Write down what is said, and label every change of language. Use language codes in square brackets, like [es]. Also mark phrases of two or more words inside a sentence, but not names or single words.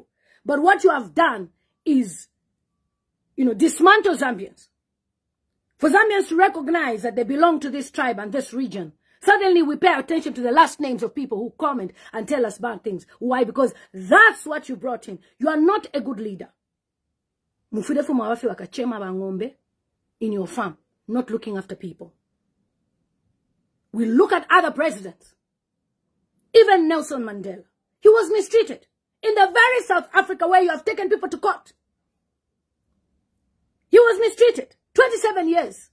[en] But what you have done is, dismantle Zambians. For Zambians to recognize that they belong to this tribe and this region. Suddenly we pay attention to the last names of people who comment and tell us bad things. Why? Because that's what you brought in. You are not a good leader. [bem] Mufudefu mawafi wakachema bangombe [en] in your farm, not looking after people. We look at other presidents. Even Nelson Mandela. He was mistreated. In the very South Africa where you have taken people to court. He was mistreated. 27 years.